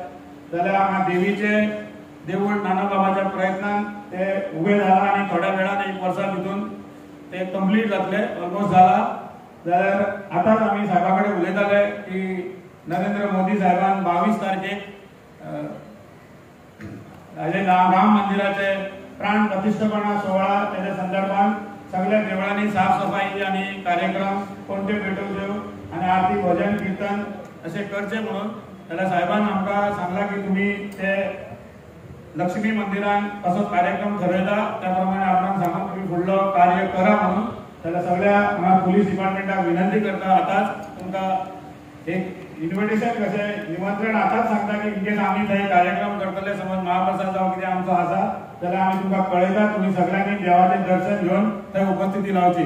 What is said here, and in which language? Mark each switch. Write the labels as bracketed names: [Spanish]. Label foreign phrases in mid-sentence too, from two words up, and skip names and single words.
[Konkani] जाल्यार हांगा देवीचे देवूळ नानाबाबाच्या प्रयत्नान ते उबे जाला आनी थोड्या वेळान 1 वर्सा भितून ते कंप्लीट जातले, ऑलमोस्ट जाला. जाल्यार आतांच आमी साहेबा कडेन उलयताले की नरेंद्र मोदी साहेबान 22 तारखेक राम मंदिराचे प्राण प्रतिष्ठापना सोहळा त्याच्या संदर्भात सगळ्या देवळांनी साफसफाई आणि कार्यक्रम कोणते पेटोवच्यो आणि आरती भजन कीर्तन असे करचे म्हणून. जाल्यार साहेबान आमकां सांगला की तुम्ही ते लक्ष्मी मंदिरान कसो कार्यक्रम ठरयता त्या प्रमाणे आपण सांगून तुम्ही फुडलो कार्य करा म्हणून. जाल्यार सगळ्या पुलीस डिपार्टमेंटाक विनंती करता आतांच तुमकां एक इन्व्हिटेशन कशें निमंत्रण आतांच सांगता की इनकेस आमी थंय कार्यक्रम करतले, समज महाप्रसाद जावं कितें आमचो आसा जाल्यार आमी तुमकां कळयता, तुम्ही सगळ्यांनी देवाचें दर्शन घेवन थंय उपस्थिती लावची.